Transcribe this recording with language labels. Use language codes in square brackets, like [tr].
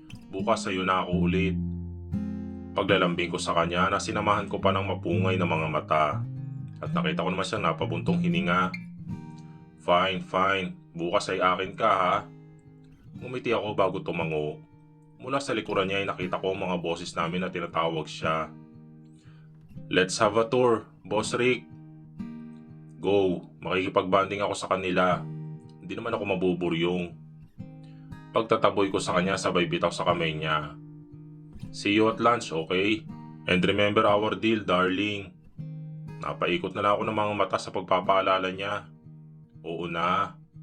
[tl] Bukas sa'yo na ako ulit." Paglalambing ko sa kanya na sinamahan ko pa ng mapungay na mga mata at nakita ko naman siyang napabuntong hininga. [en] Fine. [tl] Bukas ay akin ka ha." Ngumiti ako bago tumango. Mula sa likuran niya ay nakita ko ang mga boses namin na tinatawag siya. [en] "Let's have a tour, Boss Rick." [tl] "Go, makikipagbanding ako sa kanila. Hindi naman ako mabuburyong." Pagtataboy ko sa kanya sabay bitaw sa kamay niya. [en] "See you at lunch, okay? And remember our deal, darling." [tl] Napaikot na lang ako ng mga mata sa pagpapaalala niya. Oo na.